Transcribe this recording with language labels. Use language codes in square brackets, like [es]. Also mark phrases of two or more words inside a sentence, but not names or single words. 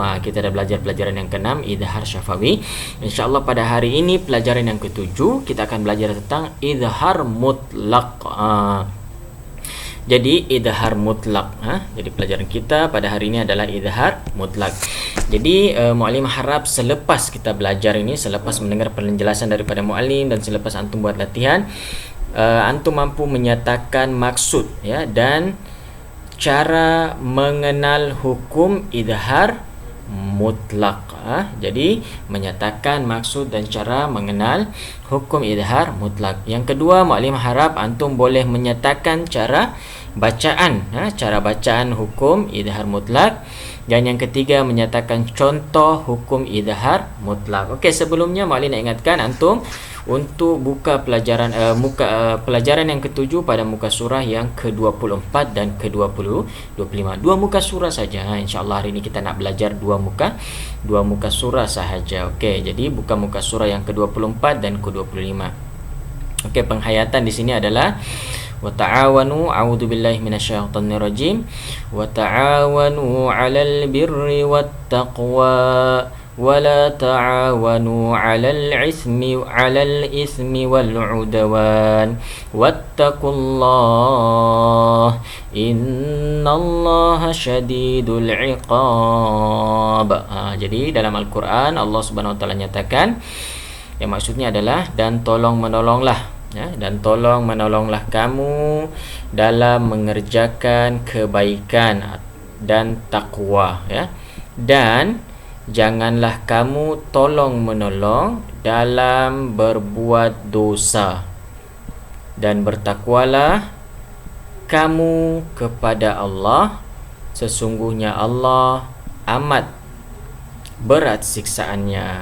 [ms] Kita dah belajar pelajaran yang ke-6 [ar] إظهار شفوي. [ms] InsyaAllah pada hari ini pelajaran yang ke-7 kita akan belajar tentang [ar] إظهار مطلق. [ms] Jadi [ar] إظهار مطلق [ms] jadi pelajaran kita pada hari ini adalah [ar] إظهار مطلق. [ms] Jadi muallim harap selepas kita belajar ini, selepas mendengar penjelasan daripada muallim dan selepas antum buat latihan, antum mampu menyatakan maksud ya dan cara mengenal hukum [ar] إظهار مطلق. [ms] Jadi menyatakan maksud dan cara mengenal hukum [ar] إظهار مطلق. [ms] Yang kedua, muallim harap antum boleh menyatakan cara bacaan cara bacaan hukum [ar] إظهار مطلق. [ms] Dan yang ketiga, menyatakan contoh hukum [ar] إظهار مطلق. [ms] Okey, sebelumnya muallim nak ingatkan antum untuk buka pelajaran pelajaran yang ketujuh pada muka surah yang ke-24 dan ke-25. 2 muka surah saja. InsyaAllah hari ini kita nak belajar 2 muka surah sahaja. Okey, jadi buka muka surah yang ke-24 dan ke-25. Okey, penghayatan di sini adalah [ar] وتعاونوا أعوذ بالله من الشيطان الرجيم وتعاونوا على البر والتقوى ولا تعاونوا على الإثم والعدوان واتقوا الله إن الله شديد العقاب. [ms] Jadi dalam Al-Quran Allah Subhanahu Wa Taala nyatakan yang maksudnya adalah dan tolong menolonglah dan tolong menolonglah kamu dalam mengerjakan kebaikan dan takwa dan janganlah kamu tolong menolong dalam berbuat dosa dan bertakwalah kamu kepada Allah, sesungguhnya Allah amat berat siksaannya.